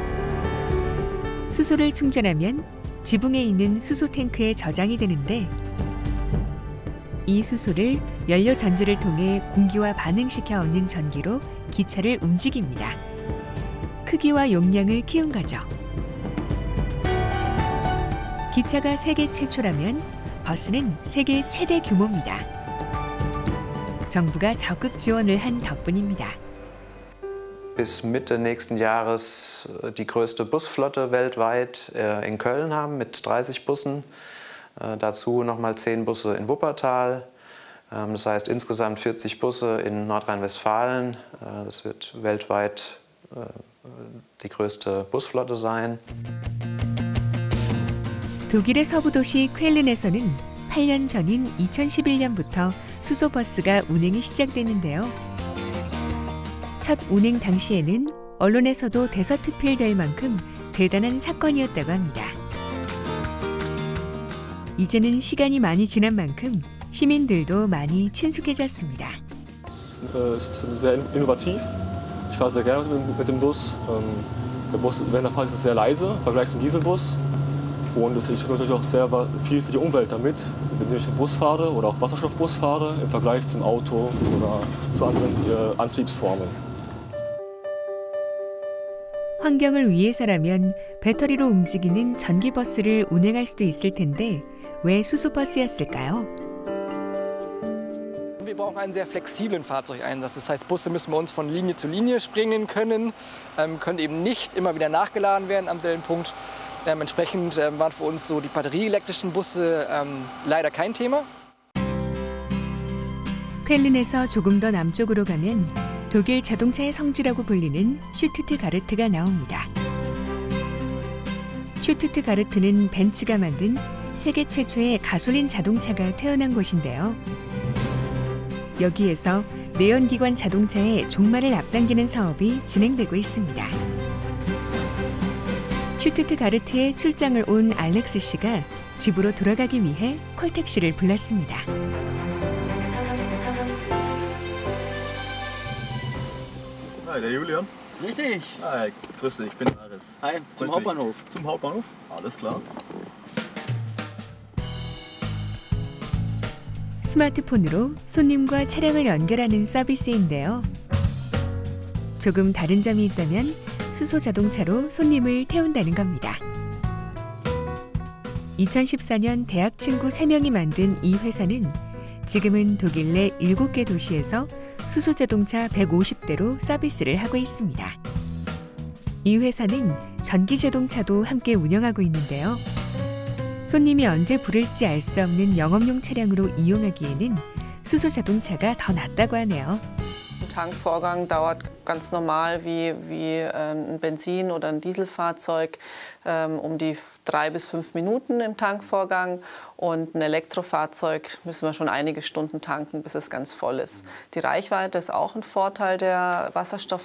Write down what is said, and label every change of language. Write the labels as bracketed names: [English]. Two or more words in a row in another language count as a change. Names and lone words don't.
[Korean] 수소를 충전하면 지붕에 있는 수소 탱크에 저장이 되는데 이 수소를 연료 전지를 통해 공기와 반응시켜 얻는 전기로 기차를 움직입니다. 크기와 용량을 키운 거죠. 기차가 세계 최초라면 버스는 세계 최대 규모입니다. 정부가 적극 지원을 한 덕분입니다. [German] Bis Mitte nächsten Jahres die größte Busflotte weltweit in Köln haben mit 30 Bussen. Dazu nochmal 10 Busse in Wuppertal. Das heißt insgesamt 40 Busse in Nordrhein-Westfalen. Das wird weltweit die größte Busflotte sein. [Korean] 독일의 서부 도시 쾰른에서는 8년 전인 2011년부터 수소버스가 운행이 시작됐는데요. 첫 운행 당시에는 언론에서도 대서특필될 만큼 대단한 사건이었다고 합니다. 이제는 시간이 많이 지난 만큼 시민들도 많이 친숙해졌습니다. [German] sehr innovativ. Ich fahre sehr gerne mit dem Bus. Der Bus während der Fahrt ist sehr leise im Vergleich zum Dieselbus. Und ich tue natürlich auch sehr viel für die Umwelt damit, indem ich den Bus fahre oder auch Wasserstoffbus fahre im Vergleich zum Auto oder zu anderen Antriebsformen. [Korean] 환경을 위해서라면 배터리로 움직이는 전기버스를 운행할 수도 있을 텐데 왜 수소버스였을까요? [German] Wir brauchen einen sehr flexiblen Fahrzeugeinsatz. Das heißt, Busse müssen bei uns von Linie zu Linie springen können, können eben nicht immer wieder nachgeladen werden am selben Punkt. Entsprechend waren für uns so die batterieelektrischen Busse leider kein Thema. [Korean] 쾰른에서 조금 더 남쪽으로 가면 독일 자동차의 성지라고 불리는 슈투트가르트가 나옵니다. 슈투트가르트는 벤츠가 만든 세계 최초의 가솔린 자동차가 태어난 곳인데요. 여기에서 내연기관 자동차의 종말을 앞당기는 사업이 진행되고 있습니다. 슈투트가르트에 출장을 온 알렉스 씨가 집으로 돌아가기 위해 콜택시를 불렀습니다. [German] Hi, der Julian. Richtig. Hi, grüß dich, ich bin Aris. Hi, zum Hauptbahnhof. Zum Hauptbahnhof? Alles klar. [Korean] 스마트폰으로 손님과 차량을 연결하는 서비스인데요. 조금 다른 점이 있다면 수소 자동차로 손님을 태운다는 겁니다. 2014년 대학 친구 3명이 만든 이 회사는 지금은 독일 내 7개 도시에서 수소 자동차 150대로 서비스를 하고 있습니다. 이 회사는 전기 자동차도 함께 운영하고 있는데요. 손님이 언제 부를지 알 수 없는 영업용 차량으로 이용하기에는 수소 자동차가 더 낫다고 하네요. [German] Tankvorgang dauert ganz normal wie ein Benzin- oder ein Dieselfahrzeug um die 3 bis 5 Minuten im Tankvorgang. Und ein Elektrofahrzeug müssen wir schon einige Stunden tanken, bis es ganz voll ist. Die Reichweite ist auch ein Vorteil der Wasserstofffahrzeuge.